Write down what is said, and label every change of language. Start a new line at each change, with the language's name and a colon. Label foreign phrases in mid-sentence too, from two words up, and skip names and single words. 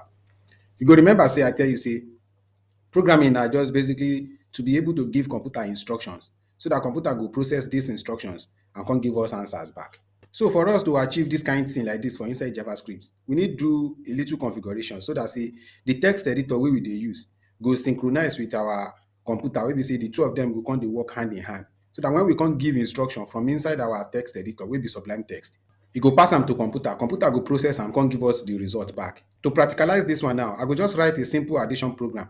Nigerian Pidgin: You go remember say I tell you say programming are just basically to be able to give computer instructions so that computer go process these instructions and can give us answers back. So for us to achieve this kind of thing like this for inside JavaScript, we need do a little configuration so that say the text editor we dey use go synchronize with our computer wey be say the two of them go come dey work hand in hand. So that when we come give instruction from inside our text editor wey be Sublime text, e go pass am to computer, computer go process am come give us the result back. To practicalize this one now, I go just write a simple addition program.